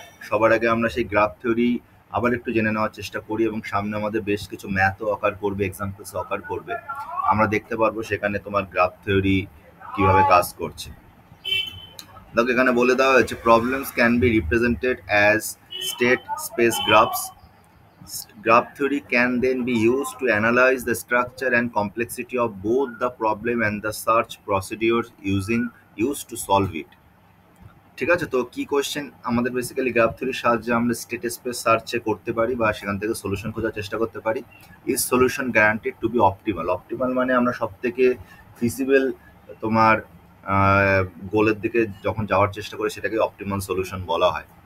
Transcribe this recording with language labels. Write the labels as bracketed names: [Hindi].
[Bangla] সবার আগে আমরা সেই গ্রাফ থিওরি আবার একটু জেনে নেওয়ার চেষ্টা করি, এবং সামনে আমাদের বেশ কিছু ম্যাথও অকার করবে, এক্সাম্পলস অকার করবে। আমরা দেখতে পারবো সেখানে তোমার গ্রাফ থিওরি কিভাবে কাজ করছে। দেখো এখানে বলে দেওয়া হয়েছে [English] Problems can be represented as state space graphs. Graph theory can then be used to analyze the structure and complexity of both the problem and the search procedures used to solve it. [Bangla] ঠিক আছে, তো কি question আমাদের basically graph থিওরির সাহায্যে আমরা state space সার্চে করতে পারি বা সেখান থেকে সলিউশন খোঁজার চেষ্টা করতে পারি. [English] Is solution guaranteed to be optimal? [Bangla] Optimal মানে আমরা সব থেকে ফিজিবল তোমার গোলের দিকে যখন যাওয়ার চেষ্টা করি সেটাকে অপটিমাল সলিউশন বলা হয়.